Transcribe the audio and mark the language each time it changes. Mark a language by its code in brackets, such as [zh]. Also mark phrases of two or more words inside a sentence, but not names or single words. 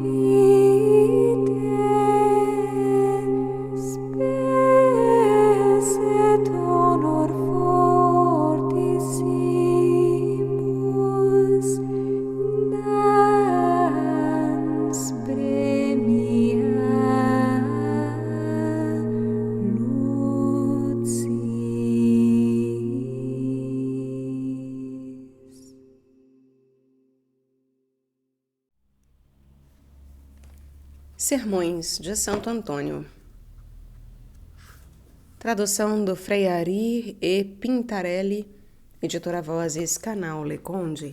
[la] vitae spes et honor fortissimus dans premia lucis. [pt] Sermões de Santo Antônio. Tradução do Frei Ari e Pintarelli, editora Vozes, canal Leconde.